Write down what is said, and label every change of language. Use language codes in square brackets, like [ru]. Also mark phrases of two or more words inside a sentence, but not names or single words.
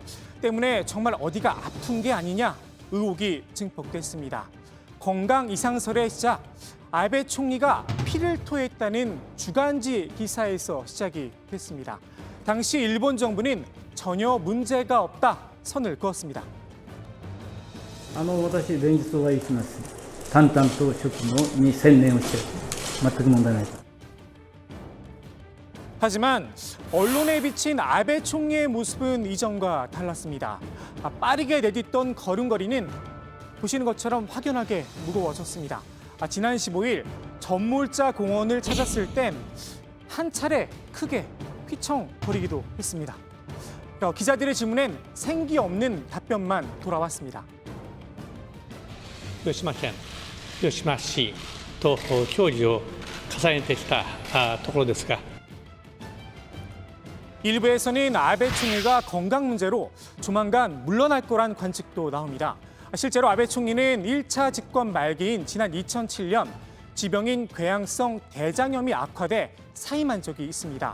[ko] 때문에 정말 어디가 아픈 게 아니냐 의혹이 증폭됐습니다. 건강 이상설의 시작, 아베 총리가 피를 토했다는 주간지 기사에서 시작이 됐습니다. 당시 일본 정부는 전혀 문제가 없다 선을 그었습니다. [ja] 私連日お会いします。淡々と職務に専念をして全く問題ない。 [ko] 하지만 언론에 비친 아베 총리의 모습은 이전과 달랐습니다. 빠르게 내딛던 걸음걸이는 보시는 것처럼 확연하게 무거워졌습니다. 지난 15일 전몰자 공원을 찾았을 땐 한 차례 크게 휘청거리기도 했습니다. 기자들의 질문엔 생기 없는 답변만 돌아왔습니다. [ja] 広島県、広島市と協議を重ねてきたところですが、 [ko] 일부에서는 아베 총리가 건강 문제로 조만간 물러날 거란 관측도 나옵니다. 실제로 아베 총리는 1차 집권 말기인 지난 2007년 지병인 궤양성 대장염이 악화돼 사임한 적이 있습니다.